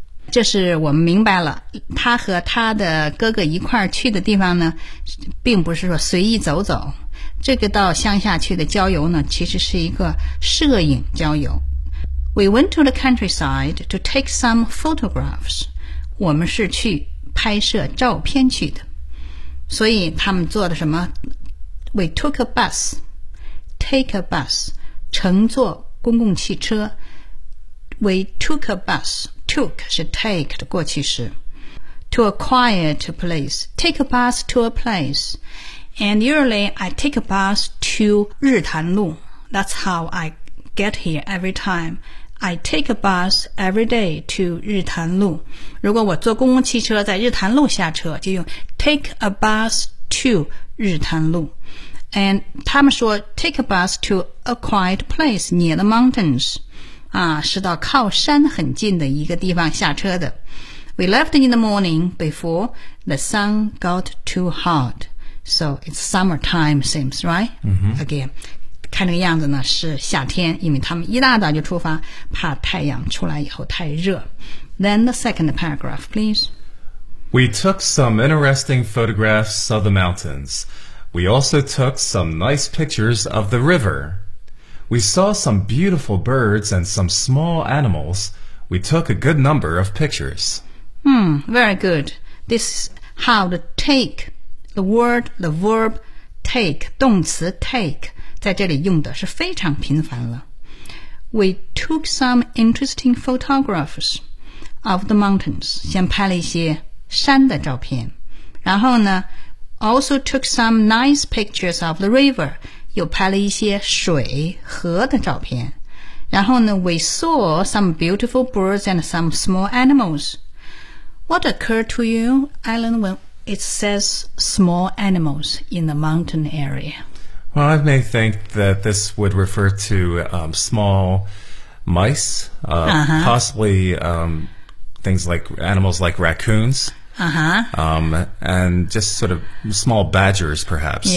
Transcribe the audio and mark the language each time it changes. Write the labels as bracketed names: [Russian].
[Chinese] 这是我们明白了，他和他的哥哥一块儿去的地方呢，并不是说随意走走，这个到乡下去的郊游呢，其实是一个摄影郊游。 [English] We went to the countryside to take some photographs. [Chinese] 我们是去拍摄照片去的。所以他们坐的什么 [English] ？We took a bus. Take a bus. [Chinese] 乘坐公共汽车。 [English] We took a bus. Took 是 take 的过去式。To a quiet place. Take a bus to a place. And usually I take a bus to 日潭路。 That's how I get here every time. I take a bus every day to 日潭路。 [Chinese] 如果我坐公共汽车在日潭路下车，就用 [English] take a bus to [Chinese] 日潭路。 [English] And 他们说 take a bus to a quiet place near the mountains. [Chinese] 啊，是到靠山很近的一个地方下车的。 [English] We left in the morning before the sun got too hot. So it's summertime seems, right? Again. [Chinese] 看这个样子呢是夏天，因为他们一大早就出发，怕太阳出来以后太热。 [English] Then the second paragraph, please. We took some interesting photographs of the mountains. We also took some nice pictures of the river. We saw some beautiful birds and some small animals. We took a good number of pictures. Very good. This is how to take the word, the verb take, 动词 take. [Chinese] 在这里用的是非常频繁了。 [English] We took some interesting photographs of the mountains. [Chinese] 先拍了一些山的照片。 [English] 然后呢 ,also took some nice pictures of the river. [Chinese] 又拍了一些水河的照片。 [English] 然后呢 ,we saw some beautiful birds and some small animals. What occurred to you, Alan, when it says small animals in the mountain area? Well, I may think that this would refer to small mice, possibly things like animals like raccoons, and just sort of small badgers, perhaps.